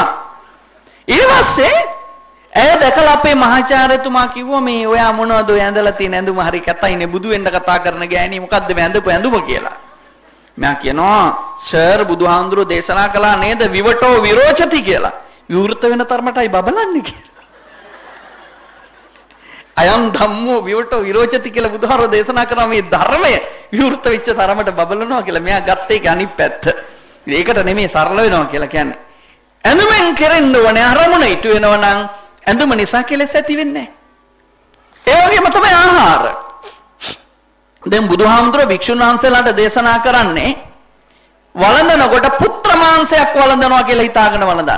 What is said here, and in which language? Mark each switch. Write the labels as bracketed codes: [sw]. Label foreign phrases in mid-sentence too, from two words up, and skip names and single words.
[si] ඊට පස්සේ ඇය දැකලා අපේ මහාචාර්යතුමා කිව්වා මේ ඔයා මොනවද ඔය ඇඳලා තියෙන ඇඳුම හරි කැතයිනේ බුදු වෙන්න කතා කරන ගෑණි මොකද්ද මේ ඇඳපු ඇඳුම කියලා. මම කියනවා සර් බුදුහාඳුරෝ දේශනා කළා නේද [pi] විවටෝ විරෝචති [si] කියලා. විවෘත වෙන තරමටයි බබලන්නේ කියලා. [pi] අයම් ධම්මෝ විවටෝ විරෝචති [si] කියලා බුදුහාරෝ දේශනා කරා මේ ධර්මය විවෘත වෙච්ච තරමට බබලනවා කියලා. මෙයා ගත්ත එක අනිත් පැත්ත. ඒකට නෙමෙයි සරල වෙනවා කියලා කියන්නේ. ඇඳුමෙන් කෙරෙන්න ඕනේ අරමුණ ඉටු වෙනවා නම් ඇඳුම නිසා කෙලෙස් ඇති වෙන්නේ නැහැ. ඒ වගේම තමයි ආහාර. දැන් බුදුහාමුදුරුවෝ භික්ෂුන් වහන්සේලාට දේශනා කරන්නේ වළඳනකොට පුත්‍ර මාංශයක් වළඳනවා කියලා හිතාගෙන වළඳන්න.